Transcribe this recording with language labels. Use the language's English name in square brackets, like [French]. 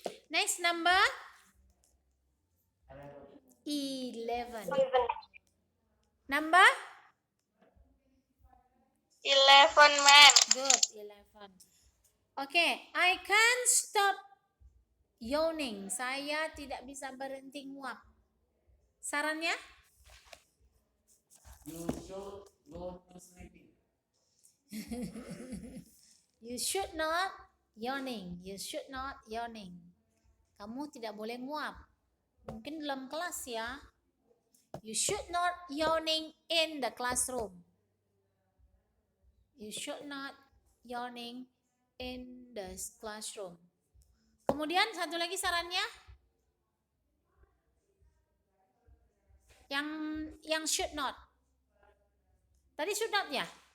[English] Next number 11. Number? 11, ma'am. Good, 11. Okay, I can't stop yawning. [Indonesian] Saya tidak bisa berhenti nguap. Sarannya? [English] You should go to sleeping. You should not yawning. You should not yawning. [Indonesian] Kamu tidak boleh nguap. Mungkin dalam kelas ya. [English] You should not yawning in the classroom. You should not yawning in the classroom. [Indonesian] Kemudian satu lagi sarannya. Yang should not. Tadi should not ya?